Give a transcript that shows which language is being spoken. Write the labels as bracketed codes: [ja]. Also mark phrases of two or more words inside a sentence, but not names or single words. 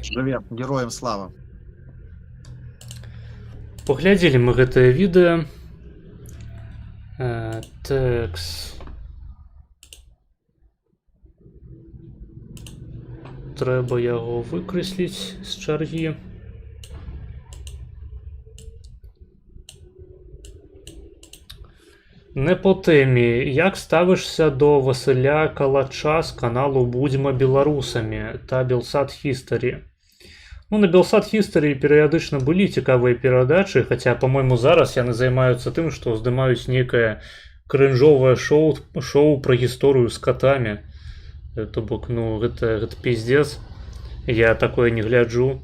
[be] Жыве, героям слава. Паглядзелі мы гэтае відэа. Тэкст. Трэба яго выкрэсліць з чаргі. [uk] Не по темі. Як ставишся до Василя Калача з каналу «Будьмо білорусами» та Белсат History? [be] Ну, на Белсат History перыядычна былі цікавыя перадачы, хаця, па-мойму, зараз яны займаюцца тым, што здымаюць некае крынжовае шоу пра гісторыю з катамі. То бок, ну, гэта пиздец. Я такое не гляджу.